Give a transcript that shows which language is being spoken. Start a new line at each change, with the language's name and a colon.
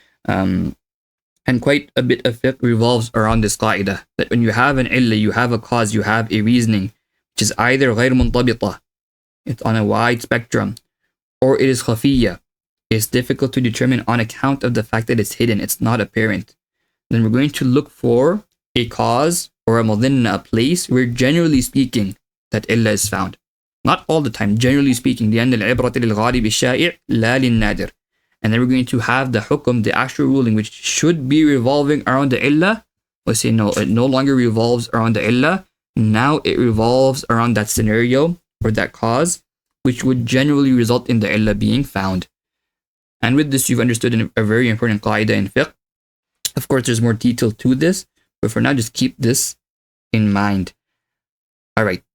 English: And quite a bit of fiqh revolves around this qaida, that when you have an illa, you have a cause, you have a reasoning, which is either
Arabic: غير منضبطة,
English: it's on a wide spectrum, or it is khafiyya, it's difficult to determine on account of the fact that it's hidden, it's not apparent. Then we're going to look for a cause or a madhinna, a place where generally speaking that illa is found. Not all the time, generally speaking.
Arabic: لأن العبرة للغالب الشائع لا للنادر.
English: And then we're going to have the hukum, the actual ruling, which should be revolving around the illah. We'll say no, it no longer revolves around the illah. Now it revolves around that scenario or that cause, which would generally result in the illah being found. And with this, you've understood a very important qaida in fiqh. Of course, there's more detail to this, but for now, just keep this in mind. All right.